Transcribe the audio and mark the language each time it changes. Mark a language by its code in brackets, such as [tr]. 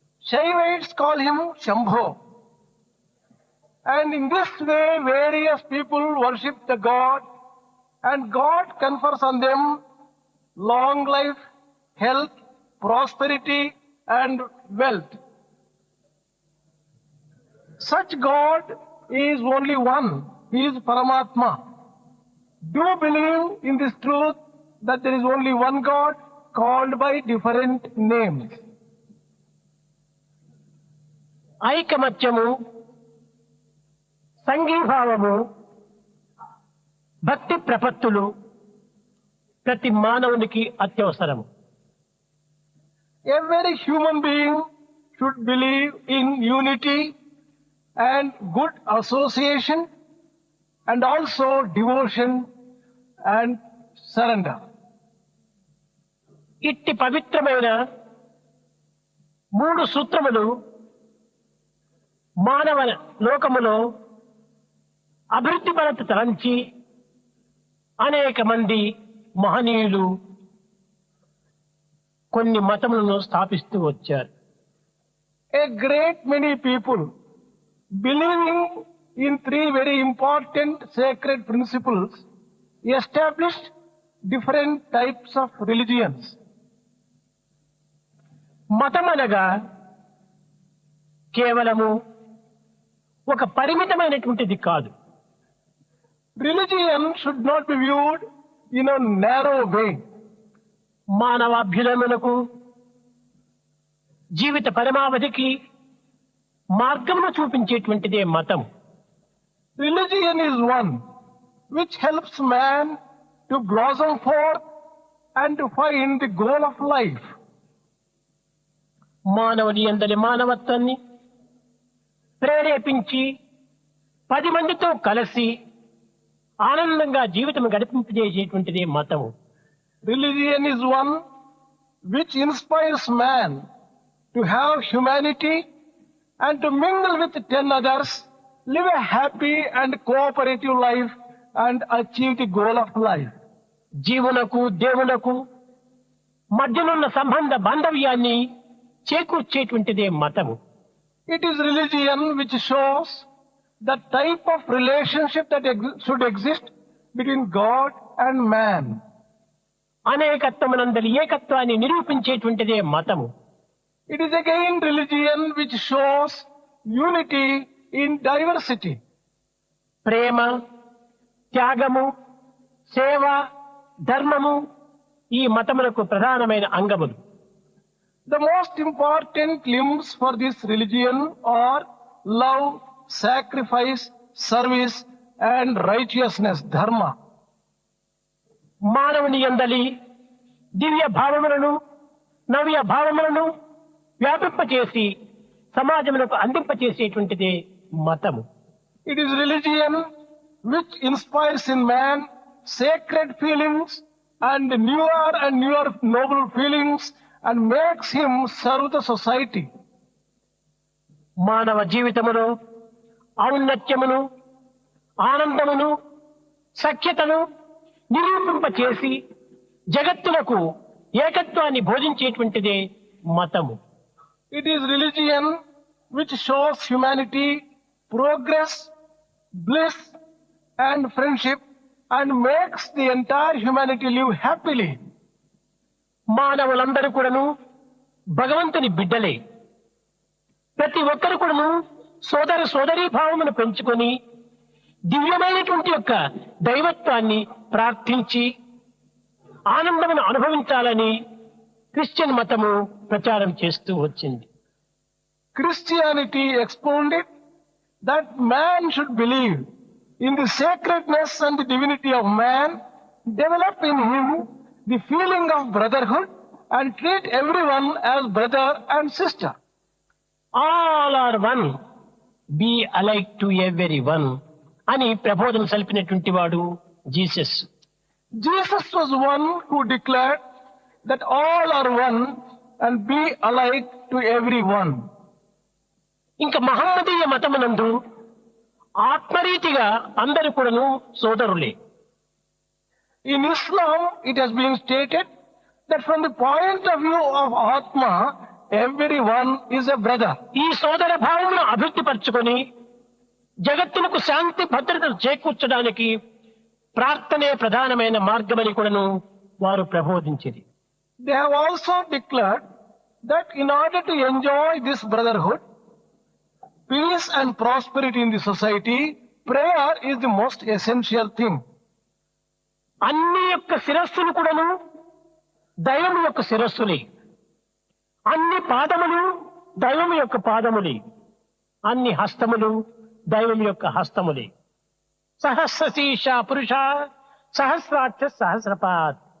[en] Shaivites call him Shambho. And in this way, various people worship the God, and God confers on them long life, health, prosperity, and wealth. Such God is only one. He is Paramatma. Do believe in this truth that there is only one God called by different names. [te] ఐకమత్యము, సంఘీభావము, భక్తి ప్రపత్తులు ప్రతి మానవునికి అత్యవసరము. [en] Every human being should believe in unity and good association, and also devotion and surrender. [te] ఇట్టి పవిత్రమైన మూడు సూత్రములు మానవ లోకములో అభివృద్ధి పరత తలంచి అనేక మంది మహనీయులు కొన్ని మతములను స్థాపిస్తూ వచ్చారు. [en] A great many people believing in three very important sacred principles established different types of religions. [te] మతమనగా కేవలము ఒక పరిమితమైనటువంటిది కాదు. [en] Religion should not be viewed in a narrow way. [te] మానవాభ్యుదములకు జీవిత పరమావధికి మార్గమును చూపించేటువంటిదే మతం. [en] Religion is one which helps man to blossom forth and to find the goal of life. [te] మానవుని యందలి మానవత్వాన్ని, ప్రేరేపించి 10 మందితో కలిసి ఆనందంగా జీవితం గడిపింపజేసేటువంటిది మతము. [en] Religion is one which inspires man to have humanity and to mingle with 10 others, live a happy and cooperative life and achieve the goal of life. [te] జీవునకు దేవునకు మధ్యనున్న సంబంధ బాంధవ్యాన్ని చేకూర్చేటువంటిదే మతము. [en] It is religion which shows the type of relationship that should exist between God and man. [te] అనేకత్వమునందలి ఏకత్వాన్ని నిరూపించేటువంటిదే మతము. [en] It is again religion which shows unity in diversity. [te] ప్రేమ, త్యాగము, సేవ, ధర్మము ఈ మతములకు ప్రధానమైన అంగములు. [en] The most important limbs for this religion are love, sacrifice, service and righteousness, dharma. [te] మానవుని యందలి దివ్య భావములను నవ్య భావములను వ్యాపింపచేసి సమాజములకు అందింపచేసేటువంటిదే మతము. [en] It is religion which inspires in man sacred feelings and newer noble feelings and makes him serve the society. [te] మానవ జీవితములో ఔన్నత్యమును, ఆనందమును, సఖ్యతను నిరూపింపచేసి జగత్తులకు ఏకత్వాన్ని బోధించేటువంటిదే మతము. [en] It is religion which shows humanity progress, bliss and friendship and makes the entire humanity live happily. [te] మానవులందరూ కూడాను భగవంతుని బిడ్డలే. ప్రతి ఒక్కరు కూడాను సోదర సోదరీ భావమును పెంచుకొని దివ్యమైనటువంటి యొక్క దైవత్వాన్ని ప్రార్థించి ఆనందమును అనుభవించాలని క్రిస్టియన్ మతము ప్రచారం చేస్తూ వచ్చింది. [en] Christianity expounded that man should believe in the sacredness and the divinity of man, develop in him the feeling of brotherhood and treat everyone as brother and sister. All are one, be alike to everyone [te] అని ప్రబోధన సల్పినటువంటి వాడు Jesus. [en] Jesus was one who declared that all are one and be alike to everyone. [te] ఇంకా మహమ్మదీయ మతమునందు ఆత్మరీతిగా అందరూ కూడాను సోదరులే. [en] In Islam, it has been stated that from the point of view of Atma, everyone is a brother. [te] ఈ సోదర భావమును అభివృద్ధిపరచుకొని జగత్తులకు శాంతి భద్రతలు చేకూర్చడానికి ప్రార్థనే ప్రధానమైన మార్గమని కూడాను వారు ప్రబోధించింది. [en] They have also declared that in order to enjoy this brotherhood, peace and prosperity in the society, prayer is the most essential thing. [te] అన్ని యొక్క శిరస్సులు కూడాను దైవం యొక్క శిరస్సులే. అన్ని పాదములు దైవం యొక్క పాదములే. అన్ని హస్తములు దైవం యొక్క హస్తములే. [sa] సహస్రశీర్ష పురుష సహస్రాక్ష సహస్రపాద్.